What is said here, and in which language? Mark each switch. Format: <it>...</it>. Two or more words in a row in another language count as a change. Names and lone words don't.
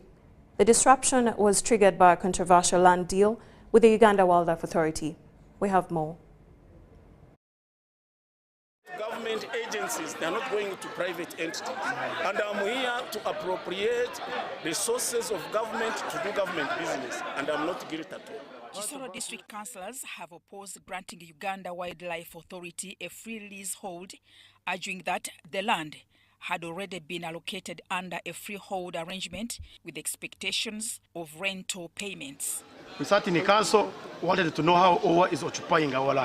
<en>The disruption was triggered by a controversial land deal with the Uganda Wildlife Authority. We have more. Government agencies, they are not going to private entities. And I'm here to appropriate resources of government to do government business. And I'm not guilty at all. Kisoro district councillors have opposed granting Uganda Wildlife Authority a free leasehold, arguing that the land had already been allocated under a freehold arrangement with expectations of rental payments. We sat in the council, wanted to know how OWA is occupying our land.</en>